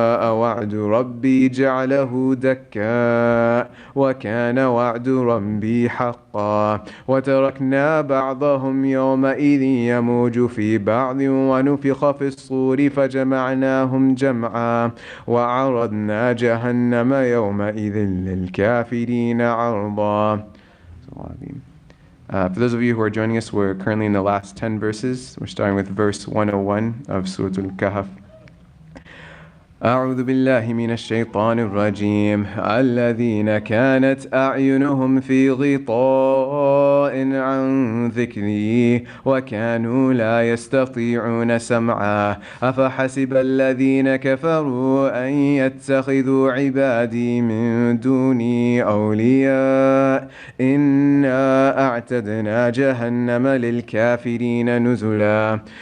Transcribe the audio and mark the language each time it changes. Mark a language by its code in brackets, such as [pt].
[ar] وعد ربي جعله دكا وكان وعد ربي حقا وتركنا بعضهم يومئذ يموج في بعض ونفخ في الصور فجمعناهم جمعا وعرضنا جهنم يومئذ للكافرين عرضا. [en] For those of you who are joining us, we're currently in the last 10 verses. We're starting with verse 101 of Surah Al-Kahf. [ar] أعوذ بالله من الشيطان الرجيم. الذين كانت أعينهم في غطاء عن ذكري وكانوا لا يستطيعون سمعا أفحسب الذين كفروا أن يتخذوا عبادي من دوني أولياء إنا أعتدنا جهنم للكافرين نزلا.